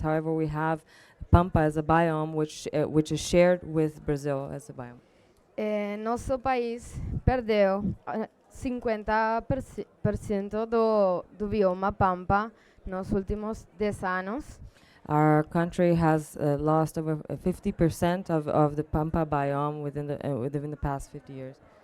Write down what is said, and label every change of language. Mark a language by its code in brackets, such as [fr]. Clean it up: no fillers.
[en] However, we have Pampa as a biome, which is shared with Brazil as a biome. [pt] Nosso país perdeu 50% do bioma Pampa nos últimos 10 anos. [en] Our country has lost over 50% of the Pampa biome within the past 50 years.